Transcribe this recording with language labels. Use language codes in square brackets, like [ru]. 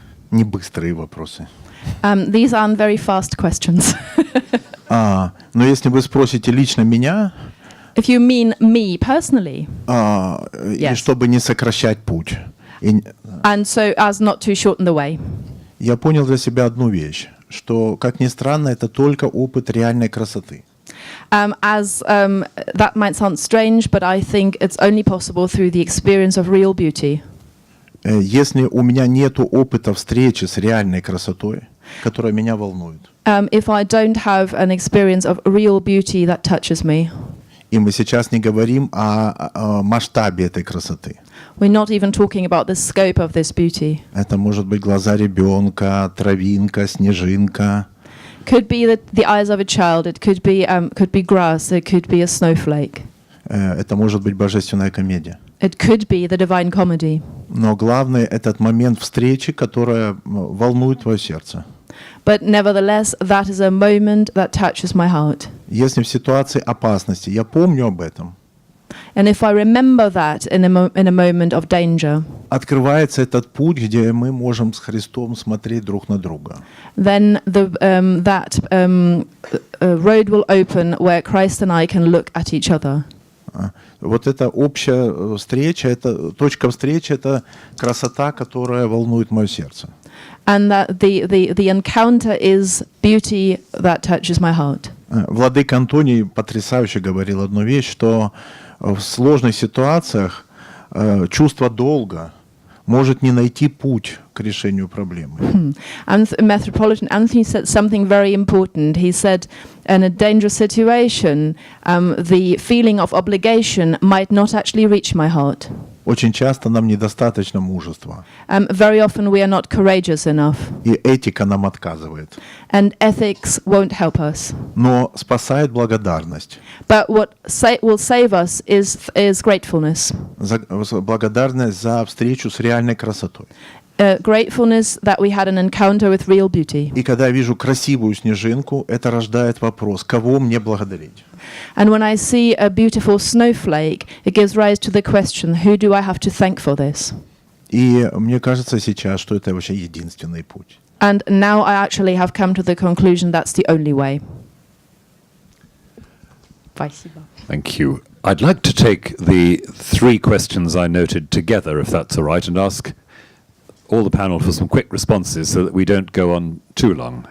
[ru] Не быстрые вопросы. [en] These aren't very fast questions. [ru] Но если вы спросите лично меня, [en] If you mean me personally, [ru] и чтобы не сокращать путь, [en] and so as not to shorten the way, [ru] я понял для себя одну вещь, что, как ни странно, это только опыт реальной красоты. [en] That might sound strange, but I think it's only possible through the experience of real beauty. [ru] Если у меня нету опыта встречи с реальной красотой, которая меня волнует. [en] If I don't have an experience of real beauty that touches me. [ru] И мы сейчас не говорим о масштабе этой красоты. [en] We're not even talking about the scope of this beauty. [ru] Это может быть глаза ребенка, травинка, снежинка. [en] Could be the eyes of a child. It could be grass. It could be a snowflake. [ru] Это может быть божественная комедия. [en] It could be the divine comedy. [ru] Но главное этот момент встречи, которая волнует твое сердце. [en] But nevertheless, that is a moment that touches my heart. [ru] Если в ситуации опасности, я помню об этом. [en] And if I remember that in a moment of danger, [ru] открывается этот путь, где мы можем с Христом смотреть друг на друга. [en] Then that road will open where Christ and I can look at each other. [ru] Вот эта общая встреча, это точка встречи, это красота, которая волнует мое сердце. [en] And that the encounter is beauty that touches my heart. [ru] Владыка Антоний потрясающе говорил одну вещь, что в сложных ситуациях чувство долга может не найти путь к решению проблемы. [en] And Metropolitan Anthony said something very important. He said, in a dangerous situation, the feeling of obligation might not actually reach my heart. [ru] Очень часто нам недостаточно мужества. [en] Very often we are not courageous enough. [ru] И этика нам отказывает. [en] And ethics won't help us. [ru] Но спасает благодарность. [en] But what will save us is gratefulness. [ru] Благодарность за встречу с реальной красотой. [en] Gratefulness that we had an encounter with real beauty. [ru] И когда я вижу красивую снежинку, это рождает вопрос: кого мне благодарить? [en] And when I see a beautiful snowflake, it gives rise to the question, who do I have to thank for this? [ru] И мне кажется сейчас, что это вообще единственный путь. [en] And now I actually have come to the conclusion that's the only way. Thank you. I'd like to take the three questions I noted together, if that's all right, and ask all the panel for some quick responses so that we don't go on too long.